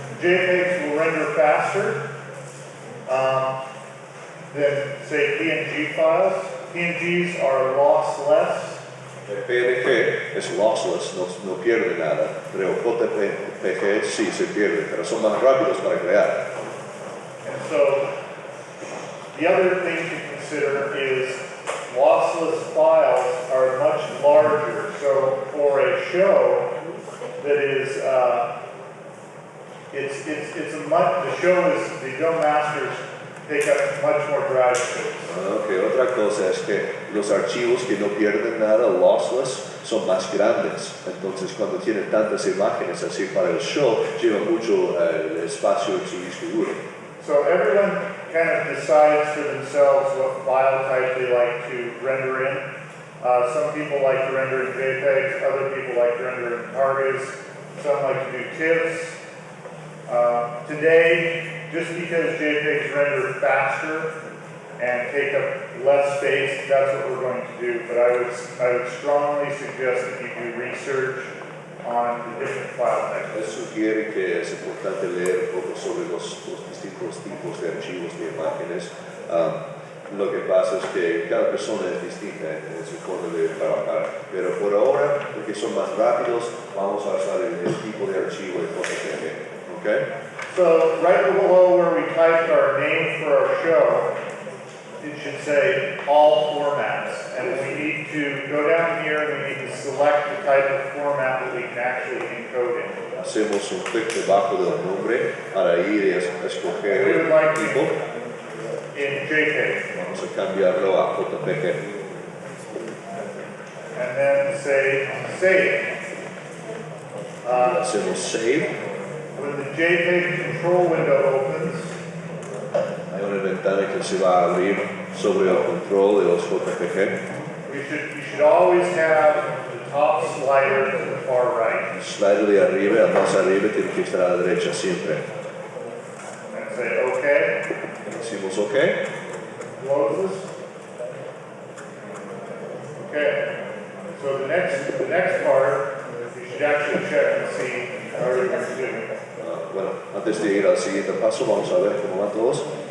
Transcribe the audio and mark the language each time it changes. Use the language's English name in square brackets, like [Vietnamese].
[English] JPEGs will render faster than, say, PNG files. PNGs are lossless. [Spanish] El PNG es lossless, no pierde nada, pero JPG sí se pierde, pero son más rápidos para crear. [English] And so the other thing to consider is lossless files are much larger. So for a show that is, the show masters take up much more drive space. [Spanish] Okay, otra cosa es que los archivos que no pierden nada, lossless, son más grandes. Entonces cuando tienen tantas imágenes así para el show, lleva mucho espacio en su disco duro. [English] So everyone kind of decides for themselves what file type they like to render in. Some people like to render in JPEGs, other people like to render in targets, some like to do TIFFs. Today, just because JPEGs render faster and take up less space, that's what we're going to do. But I would strongly suggest that you do research on the different file types. [Spanish] Les sugiere que es importante leer un poco sobre los distintos tipos de archivos de imágenes. Lo que pasa es que cada persona es distinta en su forma de trabajar, pero por ahora, porque son más rápidos, vamos a usar el tipo de archivo de JPG. [English] Okay? So right below where we typed our name for our show, it should say all formats. And we need to go down here and we need to select the type of format that we can actually encode in. [Spanish] Hacemos un clic debajo del nombre para ir a escoger [English] We would like [Spanish] el tipo. [English] In JPEG. [Spanish] Vamos a cambiarlo a JPG. [English] And then say save. [Spanish] Hacemos save. [English] When the JPEG control window opens, [Spanish] Hay una ventana que se va a abrir sobre el control de los JPG. [English] you should always have the top slider to the far right. [Spanish] El slider de arriba, el más arriba, tiene que estar a la derecha siempre. [English] And say OK. [Spanish] Decimos OK. [English] Close this. Okay. So the next part, you should actually check and see how everything's doing. [Spanish] Bueno, antes de ir al siguiente paso, vamos a ver cómo van todos.